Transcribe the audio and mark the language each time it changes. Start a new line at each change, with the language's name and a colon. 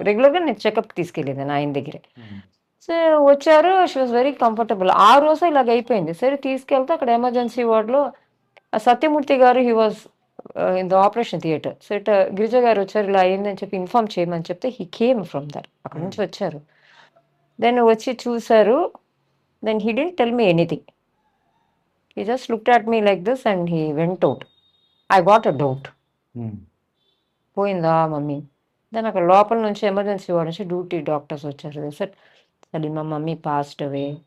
Telugu: రెగ్యులర్గా నేను చెకప్ తీసుకెళ్ళేదాన్ని ఆయన దగ్గరే. సో వచ్చారు,
English: She was very comfortable.
Telugu: ఆ రోజు ఇలాగ అయిపోయింది. సరే తీసుకెళ్తే అక్కడ ఎమర్జెన్సీ వార్డులో సత్యమూర్తి గారు
English: He was in the operation theatre.
Telugu: So it Girija గారు వచ్చారు, ఇలా అయిందని చెప్పి ఇన్ఫార్మ్ చేయమని చెప్తే
English: he came from there,
Telugu: అక్కడ నుంచి వచ్చారు.
English: then
Telugu: వచ్చి చూశారు.
English: Then he didn't tell me anything. He just looked at me like this and he went out. I got a doubt.
Telugu: పోయిందా మమ్మీ? దెన్ అక్కడ లోపల నుంచి ఎమర్జెన్సీ వార్డ్ నుంచి డ్యూటీ డాక్టర్స్ వచ్చారు. Sir Salima mummy
English: Passed away.